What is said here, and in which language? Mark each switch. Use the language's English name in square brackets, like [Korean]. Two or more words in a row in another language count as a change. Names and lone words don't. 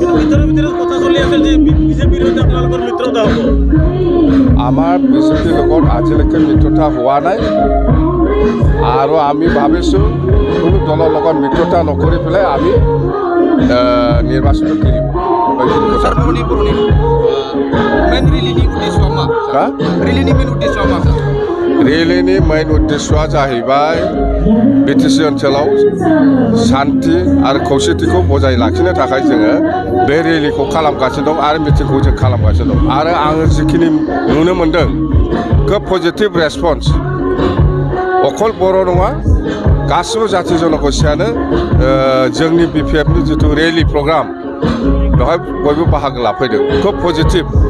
[Assamese] আমাৰ বিজেপিৰ লগত আজিলৈকে মিত্ৰতা হোৱা নাই আৰু আমি ভাবিছোঁ কোনো দলৰ লগত মিত্ৰতা নকৰি পেলাই আমি নিৰ্বাচনটো খেলিম [Bodo] ৰেলীनि मेन उद्देश्यआ जाहैबाय बिटिसि ओनसोलाव शान्ति आरो खौसेथिखौ बजाय लाखिनो थाखाय जोङो बे रेलीखौ खालामगासिनो दं आरो मिटिंखौ जों खालामगासिनो दं आरो आङो जिखिनि नुनो मोन्दों खोब [English] positive response [Bodo] अखल बर' नङा गासिबो जाथि जनगोष्ठियानो जोंनि बिपिएफनि जिथु [English] rally program [Bodo] बेवहाय बयबो बाहागो लाफैदों खोब पजिटिभ